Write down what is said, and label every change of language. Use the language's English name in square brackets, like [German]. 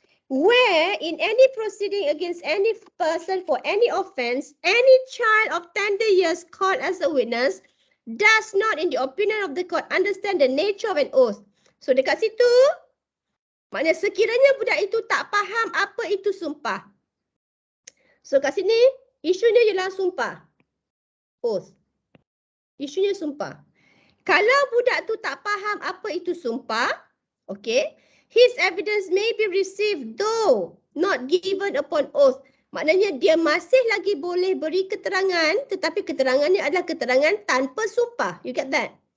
[English] Where in any proceeding against any person for any offence, any child of tender years called as a witness does not, in the opinion of the court, understand the nature of an oath. [Malay] So dekat situ, maknanya sekiranya budak itu tak faham apa itu sumpah. So kat sini, isunya ialah sumpah. Oath. Isunya sumpah. Kalau budak tu tak faham apa itu sumpah, [English] okay, his evidence may be received though not given upon oath. [Malay] Maknanya dia masih lagi boleh beri keterangan, tetapi keterangannya adalah keterangan tanpa sumpah. [English] You get that?